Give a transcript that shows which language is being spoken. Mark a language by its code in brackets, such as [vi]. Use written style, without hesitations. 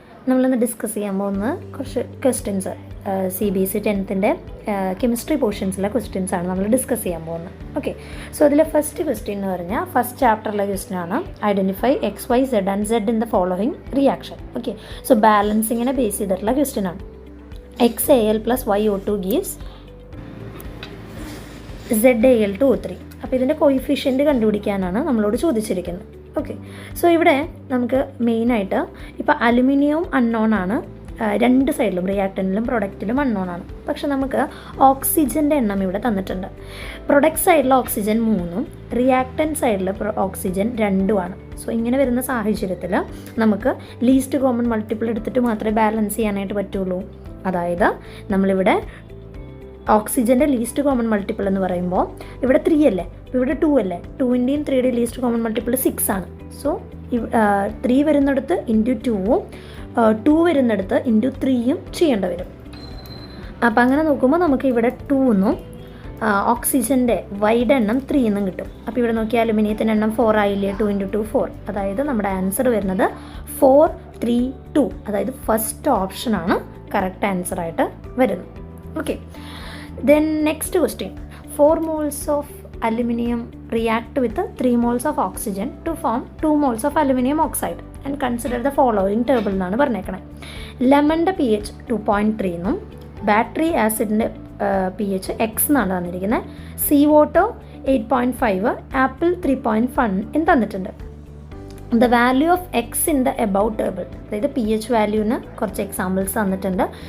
[ml] നമ്മളിന്ന് ഡിസ്കസ് ചെയ്യാൻ പോകുന്ന കുറച്ച് ക്വസ്റ്റ്യൻസ് CBSE 10th കെമിസ്ട്രി പോർഷൻസിലെ ക്വസ്റ്റ്യൻസാണ് നമ്മൾ ഡിസ്കസ് ചെയ്യാൻ പോകുന്നത്. ഓക്കെ, സോ അതിൽ ഫസ്റ്റ് ക്വസ്റ്റ്യൻ എന്ന് പറഞ്ഞാൽ ഫസ്റ്റ് ചാപ്റ്ററിലെ ക്വസ്റ്റ്യൻ ആണ്. [en] Identify XYZ and Z in the following reaction. [ml] Okay, so ബാലൻസിങ്ങിനെ base ചെയ്തിട്ടുള്ള ക്വസ്റ്റ്യൻ ആണ്. [en] XAl + YO2 gives ZAl2O3. [ml] അപ്പോൾ ഇതിൻ്റെ കോയിഫിഷ്യൻറ്റ് കണ്ടുപിടിക്കാനാണ് നമ്മളോട് ചോദിച്ചിരിക്കുന്നത്. ഓക്കെ, സോ ഇവിടെ നമുക്ക് മെയിനായിട്ട് ഇപ്പോൾ അലുമിനിയം അൺനോൺ ആണ്, രണ്ട് സൈഡിലും റിയാക്ടൻറ്റിലും പ്രൊഡക്റ്റിലും അൺനോൺ ആണ്. പക്ഷെ നമുക്ക് ഓക്സിജൻ്റെ എണ്ണം ഇവിടെ തന്നിട്ടുണ്ട്. പ്രൊഡക്റ്റ് സൈഡിൽ ഓക്സിജൻ 3ഉം റിയാക്ടൻറ്റ് സൈഡിൽ ഓക്സിജൻ 2ഉമാണ്. സോ ഇങ്ങനെ വരുന്ന സാഹചര്യത്തിൽ നമുക്ക് ലീസ്റ്റ് കോമൺ മൾട്ടിപ്പിൾ എടുത്തിട്ട് മാത്രമേ ബാലൻസ് ചെയ്യാനായിട്ട് പറ്റുള്ളൂ. അതായത് നമ്മളിവിടെ ഓക്സിജൻ്റെ ലീസ്റ്റ് കോമൺ മൾട്ടിപ്പിൾ എന്ന് പറയുമ്പോൾ ഇവിടെ 3 അല്ലേ, അപ്പോൾ ഇവിടെ 2 അല്ലേ. 2ൻ്റെയും 3യുടെയും ലീസ്റ്റ് കോമൺ മൾട്ടിപ്പിൾ 6 ആണ്. സോ 3 വരുന്നിടത്ത് ഇൻറ്റു 2ഉം 2 വരുന്നിടത്ത് ഇൻറ്റു 3യും ചെയ്യേണ്ടി വരും. അപ്പോൾ അങ്ങനെ നോക്കുമ്പോൾ നമുക്ക് ഇവിടെ 2 എന്നും ഓക്സിജൻ്റെ വൈഡ് എണ്ണം 3 എന്നും കിട്ടും. അപ്പോൾ ഇവിടെ നോക്കിയാൽ അലുമിനിയത്തിൻ്റെ എണ്ണം 4 ആയില്ലേ, 2 × 2 4. അതായത് നമ്മുടെ ആൻസർ വരുന്നത് 4 3 2. അതായത് ഫസ്റ്റ് ഓപ്ഷനാണ് കറക്റ്റ് ആൻസറായിട്ട് വരുന്നത്. [en] okay, then next question, 4 moles of aluminum react with 3 moles of oxygen to form 2 moles of aluminum oxide and consider the following table [ml] എന്നാണ് പറഞ്ഞേക്കണേ. ലെമണിൻ്റെ pH 2.3 എന്നും ബാറ്ററി ആസിഡിൻ്റെ pH X എന്നാണ് തന്നിരിക്കുന്നത്. സീ വാട്ടർ 8.5, ആപ്പിൾ 3.1 എന്ന് തന്നിട്ടുണ്ട്. [en] the value of X in the above table, [ml] അതായത് pH വാല്യൂവിന് കുറച്ച് examples തന്നിട്ടുണ്ട്.